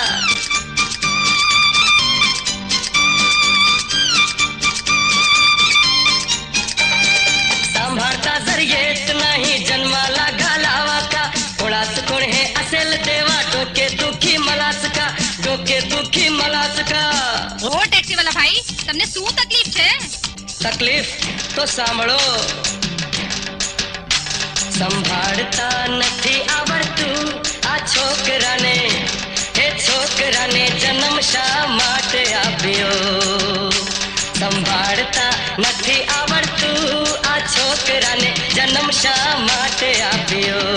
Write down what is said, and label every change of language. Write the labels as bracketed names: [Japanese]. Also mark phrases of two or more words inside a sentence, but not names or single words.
[Marathi] सांभाळता जर येत नाही जन्माला घालावा का कुणाच कोण हे असेल देवा डोके दुखी मलाच का डोके दुखी मलाच का [Gujarati] ઓ ટેક્સી વાળા ભાઈ તમને શું તકલીફ છે [Marathi] तकलीफ तो सांभळो संभाळता [Gujarati] નથી આવડતું આ છોકરાને એ છોકરાને જન્મ શા માટે આપ્યો સંભાળતા નથી આવડતું આ છોકરાને જન્મ શા માટે આપ્યો